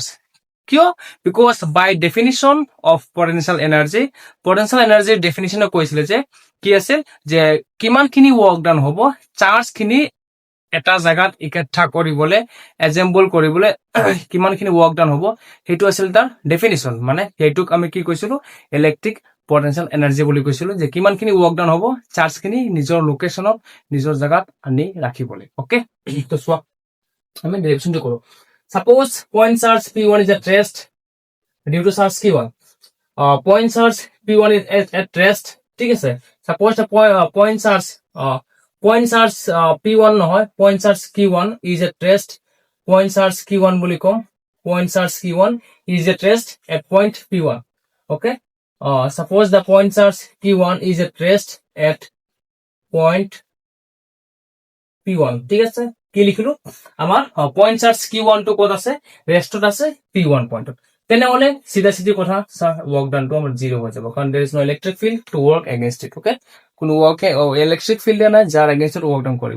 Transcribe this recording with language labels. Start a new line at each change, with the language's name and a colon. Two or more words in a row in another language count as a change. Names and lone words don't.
Assamese: কিয়,
English: because by definition of potential energy
Assamese: ডেফিনিশ্যনে কৈছিলে যে কি আছিল, যে কিমানখিনি
English: work done
Assamese: হ'ব চাৰ্জ খিনি এটা জায়গাত ইকঠা কৰিবলৈ, এজেম্বল কৰিবলৈ কিমানখিনি
English: work done
Assamese: হ'ব, সেইটো আছিল তাৰ ডেফিনিশ্যন। মানে সেইটোক আমি কি কৈছিলো,
English: electric potential energy
Assamese: বুলি কৈছিলো, যে কিমানখিনি
English: work done
Assamese: হ'ব চাৰ্জ খিনি নিজৰ লোকেশ্যনত, নিজৰ জায়গাত আনি ৰাখিবলৈ। অ'কে, তো চোৱা আমি ডেৰিভেশ্যনটো কৰো।
English: Suppose point charge P1 is at rest due to charge Q1. Point charge P1 is at rest.
Assamese: ঠিক আছে,
English: suppose the point charge P1 নহয়, point charge Q1 is at rest. Point charge Q1
Assamese: বুলি কম,
English: point charge Q1 is at rest at point P1. Okay, suppose the point charge Q1 is at rest at point P1.
Assamese: ঠিক আছে, কি লিখিলো, আমাৰ
English: point charge
Assamese: Q1 টো ক'ত আছে, ৰেষ্টত আছে P1 পইণ্টত। তেনেহলে চিধা চিধি কথা, ৱৰ্ক ডাউনটো আমাৰ 0 হৈ যাব, কাৰণ
English: there is no electric field to work against it.
Assamese: অ'কে, কোনো
English: electric field
Assamese: নাই যাৰ এগেইনষ্টত
English: work done
Assamese: কৰিব।